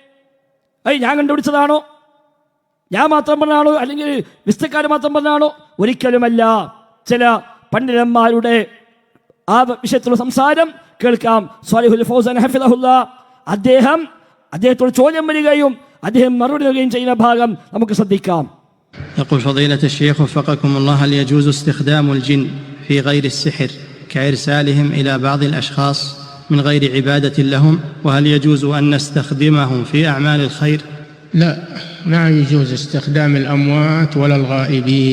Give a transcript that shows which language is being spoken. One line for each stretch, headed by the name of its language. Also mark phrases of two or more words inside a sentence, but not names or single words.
Malayalam: ഞാൻ കണ്ടുപിടിച്ചതാണോ? ഞാൻ മാത്രം പറഞ്ഞാണോ? അല്ലെങ്കിൽ വിസ്തക്കാർ മാത്രം പറഞ്ഞാണോ? ഒരിക്കലുമല്ല. ചില പണ്ഡിതന്മാരുടെ ആ വിഷയത്തിലുള്ള സംസാരം കേൾക്കാം. സ്വാലിഹുൽ ഫൗസാൻ ഹഫിളഹുല്ലാ അദ്ദേഹത്തോട് ചോദ്യം വരികയും അദ്ദേഹം മറുപടി നൽകുകയും ചെയ്യുന്ന ഭാഗം നമുക്ക് ശ്രദ്ധിക്കാം.
Arabic: يقول فضيلة الشيخ وفقكم الله، هل يجوز استخدام الجن في غير السحر كإرسالهم إلى بعض الأشخاص من غير عبادة لهم؟ وهل يجوز أن نستخدمهم في أعمال الخير؟ لا، ما يجوز استخدام الأموات ولا الغائبين.